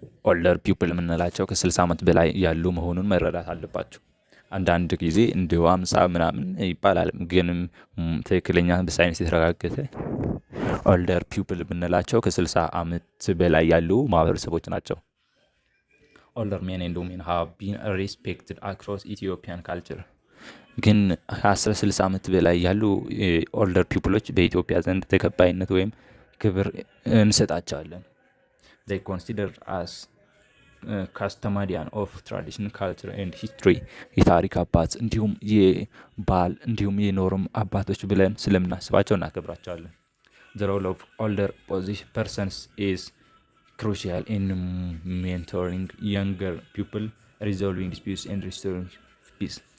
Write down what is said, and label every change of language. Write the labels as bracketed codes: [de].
[am] ኦልደር ፒፕል የምንላቸው ከ60 ዓመት በላይ ያሉ መሆኑን መረዳት አለባቸው። አንዳንድ ጊዜ እንደ 50 ምናምን ይባላል፣ ግን ትክክለኛ በሳይንስ የተረጋገጠ ኦልደር ፒፕል የምንላቸው ከ60 ዓመት በላይ ያሉ ማህበረሰቦች ናቸው። [en] older men and women have been respected across Ethiopian culture. [am] ግን ከ16 ዓመት በላይ ያሉ ኦልደር ፒፕሎች በኢትዮጵያ ዘንድ ተቀባይነት ወይም ክብር እንሰጣቸዋለን። they consider as ካስተማዲያን ኦፍ ትራዲሽን ካልቸር ኤንድ ሂስትሪ የታሪክ አባት እንዲሁም የባህል እንዲሁም የኖርም አባቶች ብለን ስለምናስባቸው እናከብራቸዋለን። [en] the role of older persons is crucial in mentoring younger people, resolving disputes and restoring peace.